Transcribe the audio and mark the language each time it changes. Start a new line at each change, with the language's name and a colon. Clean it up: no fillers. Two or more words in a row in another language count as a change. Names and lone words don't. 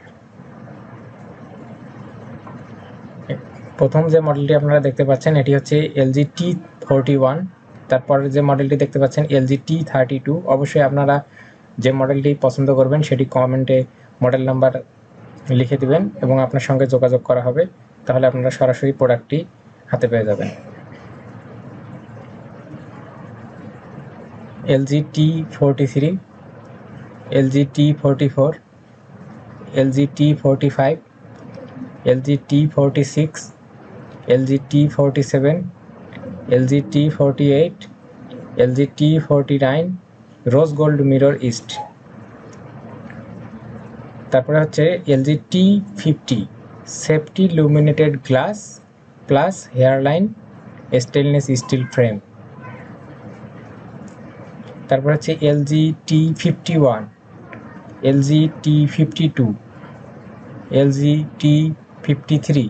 Bangla: প্রথম যে মডেলটি আপনারা দেখতে পাচ্ছেন এটি হচ্ছে LG T41। তারপরে যে মডেলটি দেখতে পাচ্ছেন LG T32। অবশ্যই আপনারা যে মডেলটি পছন্দ করবেন সেটি কমেন্টে মডেল নাম্বার লিখে দিবেন এবং আপনার সঙ্গে যোগাযোগ করা হবে, তাহলে আপনারা সরাসরি প্রোডাক্টটি হাতে পেয়ে যাবেন।
English: LG T43, LG T44, LG T45, LG T46, LG T47, LG T48, LG T49 rose gold mirror east.
Bangla: তারপরে হচ্ছে
English: LG T50 safety luminated glass plus hairline stainless steel frame.
Bangla: তারপর হচ্ছে LG T51, LG T52, LG T53।